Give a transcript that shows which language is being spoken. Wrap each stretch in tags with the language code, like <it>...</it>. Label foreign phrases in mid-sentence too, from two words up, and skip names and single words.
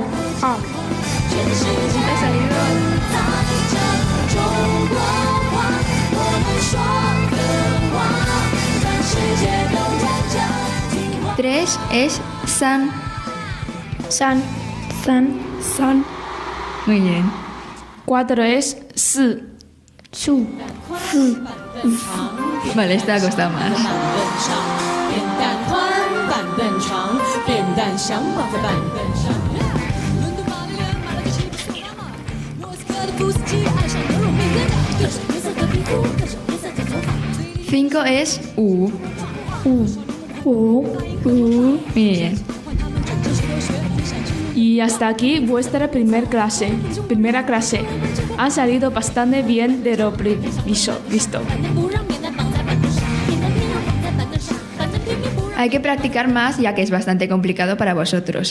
<es>¿Te ha salido? 3 es 三.</es> <zh>三. 三.</zh> <es>Muy bien. 4 es 4.</es> <zh>四.</zh> <es>Vale, esta ha costado más.</es> <zh>板凳上，扁担宽，板凳长，扁担想绑在板凳上。伦敦玛丽莲买了个吉普送妈妈，莫斯科的布斯基爱上牛肉面跟各种颜色的皮肤，各种颜色的头发。</zh> <es>5 es 5.</es> <zh>五.</zh> <es>Muy bien. Y hasta aquí vuestra primera clase. Ha salido bastante bien de lo visto. Hay que practicar más ya que es bastante complicado para vosotros.</es>